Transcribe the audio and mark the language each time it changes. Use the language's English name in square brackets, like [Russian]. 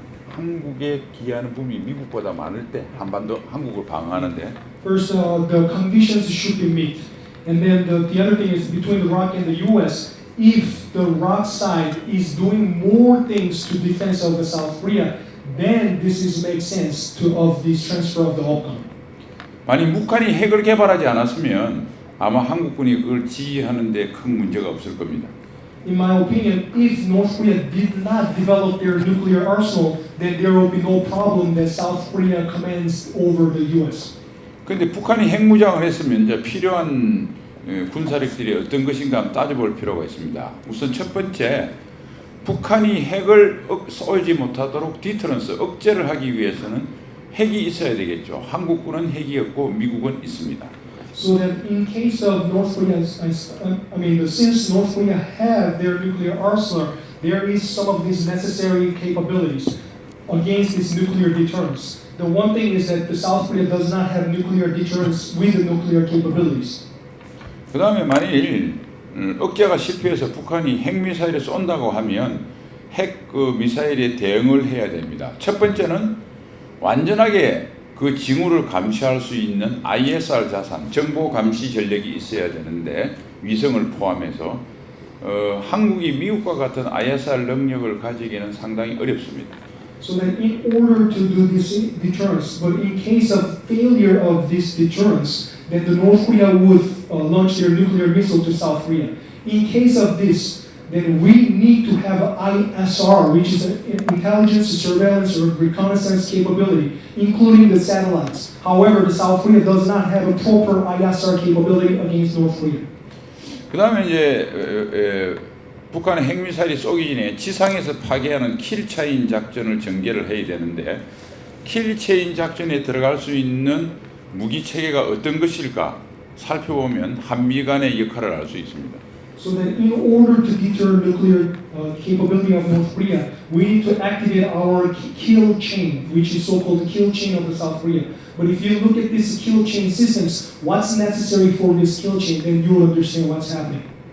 [Korean] 한국에 기여하는 부분이 미국보다 많을 때 한반도 한국을 방어하는데. [English] First, the conditions should be met, and then the other thing is between the ROC and the U.S. If the ROC side is doing more things to defense of the South Korea, then this makes sense of this transfer of the OPCOM. [Korean] 만약 북한이 핵을 개발하지 않았으면 아마 한국군이 그걸 지휘하는데 큰 문제가 없을 겁니다. [English] In my opinion, if North Korea did not develop their nuclear arsenal, then there will be no problem that South Korea commands over the U.S. [Korean] 그런데 북한이 핵무장을 했으면 이제 필요한 군사력들이 어떤 것인가 한번 따져볼 필요가 있습니다. 우선 첫 번째, 북한이 핵을 쏘지 못하도록 디터런스, 억제를 하기 위해서는 핵이 있어야 되겠죠. 한국군은 핵이 없고 미국은 있습니다. [English] So that in case of North Korea, since North Korea have their nuclear arsenal, there is some of these necessary capabilities against this nuclear deterrence. The one thing is that the South Korea does not have nuclear deterrence with the nuclear capabilities. [Korean] 그 다음에 만일 억제가 실패해서 북한이 핵미사일을 쏜다고 하면 핵 미사일에 대응을 해야 됩니다. 첫 번째는 완전하게 그 징후를 감시할 수 있는 ISR 자산, 정보 감시 전력이 있어야 되는데 위성을 포함해서 한국이 미국과 같은 ISR 능력을 가지기는 상당히 어렵습니다. [English] So that in order to do this deterrence, but in case of failure of this deterrence, then the North Korea would launch their nuclear missile to South Korea. In case of this, then we need to have ISR, which is an intelligence, surveillance, or reconnaissance capability, including the satellites. However, the South Korea does not have a proper ISR capability against North Korea. [Korean] 그 다음에 이제 북한의 핵미사일이 쏘기 전에 지상에서 파괴하는 킬체인 작전을 전개를 해야 되는데 킬체인 작전에 들어갈 수 있는 무기 체계가 어떤 것일까 살펴보면 한미 간의 역할을 알 수 있습니다. [English] So that in order to deter nuclear capability of North Korea, we need to activate our kill chain, which is so-called kill chain of the South Korea. But if you look at these kill chain systems, what's necessary for this kill chain, then you will understand what's happening.